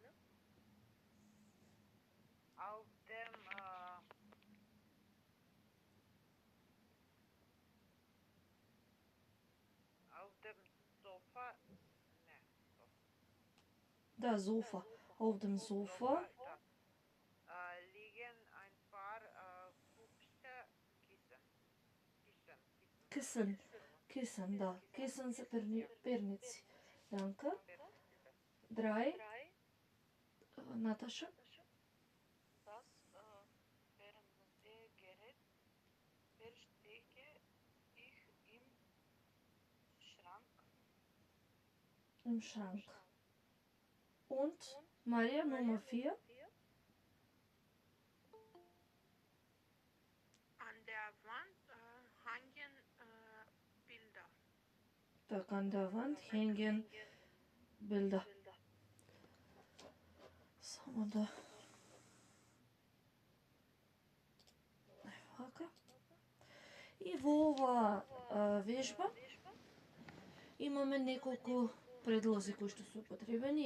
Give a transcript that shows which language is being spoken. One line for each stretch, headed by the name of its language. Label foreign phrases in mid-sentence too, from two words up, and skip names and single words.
German: Auf dem Sofa, ne, Da, Sofa. Auf dem Sofa da, liegen ein paar hübsche Kissen. Kissen, da. Kissen
Macedonian: за перници.
German: Danke.
Macedonian: 3. Наташа.
German: Das Fernsehgerät verstecke ich im Schrank. Im Schrank. Und Maria, Nummer 4. An der Wand hängen Bilder. Так, an der Wand hängen Bilder.
Macedonian: Само да... Вака. И во ова вежба имаме неколку предлози кои што се употребени.